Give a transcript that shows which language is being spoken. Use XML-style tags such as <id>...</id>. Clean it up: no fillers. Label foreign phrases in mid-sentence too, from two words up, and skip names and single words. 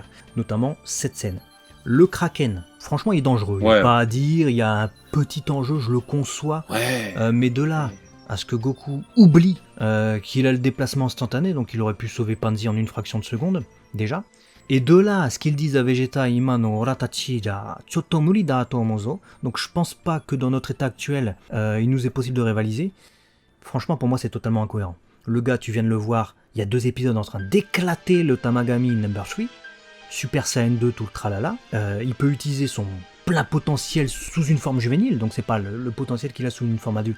<fr>Notamment cette scène. Le Kraken, franchement, il est dangereux. Il n'y a Ouais. pas à dire, il y a un petit enjeu, je le conçois. Ouais. Mais de là à ce que Goku oublie qu'il a le déplacement instantané, donc il aurait pu sauver Panzi en une fraction de seconde, déjà. Et de là à ce qu'ils disent à Vegeta,</fr> <ja>今の俺たちじゃちょっと無理だと思うぞ,</ja> <fr>donc je pense pas que dans notre état actuel, il nous est possible de rivaliser. Franchement, pour moi, c'est totalement incohérent. Le gars, tu viens de le voir, il y a 2 épisodes en train d'éclater le Tamagami Number 3, Super Saiyan 2, tout le tralala. Il peut utiliser son plein potentiel sous une forme juvénile, donc c'est pas le potentiel qu'il a sous une forme adulte.</fr>